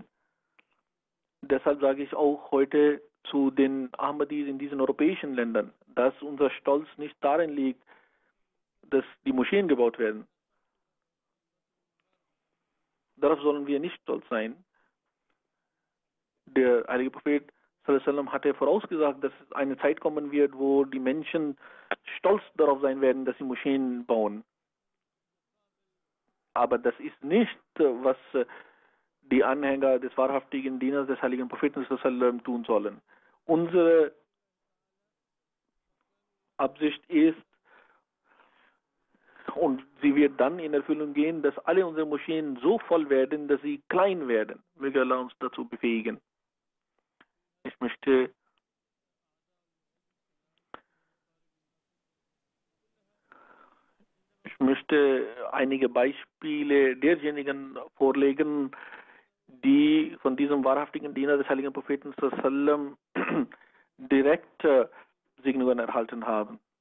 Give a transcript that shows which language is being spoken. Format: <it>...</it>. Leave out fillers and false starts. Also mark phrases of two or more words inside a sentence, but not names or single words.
<de>Deshalb sage ich auch heute zu den Ahmadis in diesen europäischen Ländern, dass unser Stolz nicht darin liegt, dass die Moscheen gebaut werden. Darauf sollen wir nicht stolz sein. Der heilige Prophet</de> <ar>صلى الله عليه وسلم</ar> <de>hatte vorausgesagt, dass eine Zeit kommen wird, wo die Menschen stolz darauf sein werden, dass sie Moscheen bauen. Aber das ist nicht, was die Anhänger des wahrhaftigen Dieners des heiligen Propheten</de> <ar>صلى الله عليه وسلم</ar> <de>tun sollen. Unsere Absicht ist, und sie wird dann in Erfüllung gehen, dass alle unsere Moscheen so voll werden, dass sie klein werden. Möge Allah uns dazu befähigen. Ich möchte einige Beispiele derjenigen vorlegen, die von diesem wahrhaftigen Diener des heiligen Propheten sallam direkt Segnungen erhalten haben.</de>